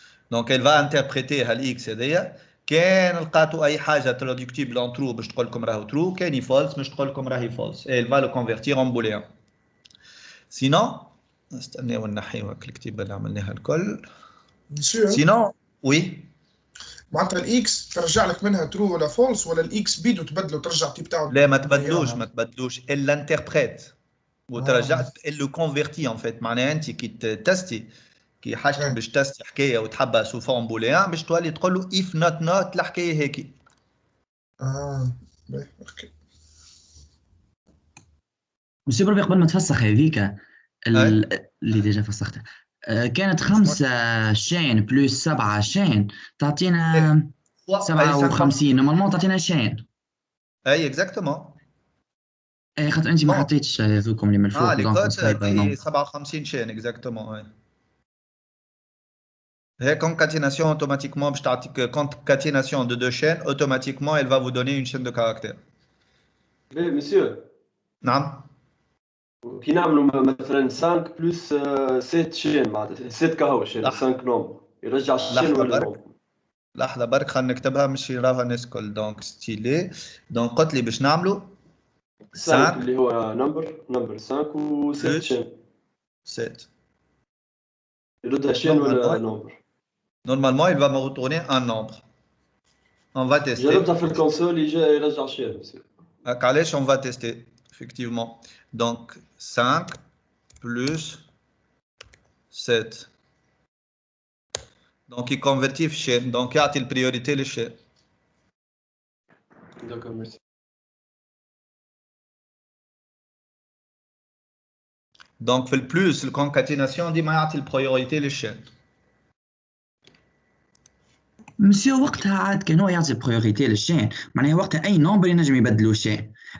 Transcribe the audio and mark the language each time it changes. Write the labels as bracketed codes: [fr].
[fr] Donc elle va interpréter x [ar] هذيا كان لقاتوا اي حاجه [fr] traductible en true [ar] باش تقول لكم راهو true كان false باش تقول لكم راهي false [fr] et elle va le convertir en booléen. [ar] Sinon نستناو نحيو الكتيبه اللي عملناها الكل. [fr] Sinon oui. [ar] معناتها الاكس ترجع لك منها ترو ولا فولس ولا الاكس بيدو تبدلو ترجع تيب تاعو؟ لا ما تبدلوش [fr] elle l'interprète [ar] وترجع [fr] elle le convertit en fait. [ar] معناها انت كي تستي كي حاجتك باش تستي حكايه وتحبها سو فورم بوليان باش تولي تقول له if not الحكايه هيك. اوكي. مسيو بربي قبل ما تفسخ هذيك اللي ديجا فسختها كانت 5 شين بلس 7 شين تعطينا 57 نورمالمون تعطينا شين. اي اكزاكتومون. اي خاطر انت ما حطيتش هذوكم اللي من الفوق دونك 57 شين اكزاكتومون. [fr] هي concaténation automatiquement [ar] باش تعطيك [fr] concaténation de 2 chaînes automatiquement elle va vous donner une chaîne de caractères. Oui monsieur. [ar] نعم. كي نعملوا مثلا 5 بلس 7 شين معناتها 7 كهوش 5 نومبر يرجع الشين ولا نومبر؟ لحظه برك خلينا نكتبها مش يراها الناس الكل. دونك ستيلي دونك قلت لي باش نعملوا 5 اللي هو نمبر 5 و 7 شين 7 يردها شين ولا نومبر؟ [fr] Normalement, il va me retourner un nombre. On va tester. [ar] جربتها في الكونسول يرجع شين. علاش [fr] on va tester effectivement. Donc 5 plus 7. Donc il convertit [ar] في [fr] chaîne. Donc [ar] يعطي البريوريتي للشين. [fr] D'accord, merci. Donc [ar] في البلس الكونكاتيناسيون ديما يعطي البريوريتي للشين. مسيو وقتها عاد كان هو يعطي بريوريتي للشين معناها وقتها اي نومبر ينجم يبدلوا شين.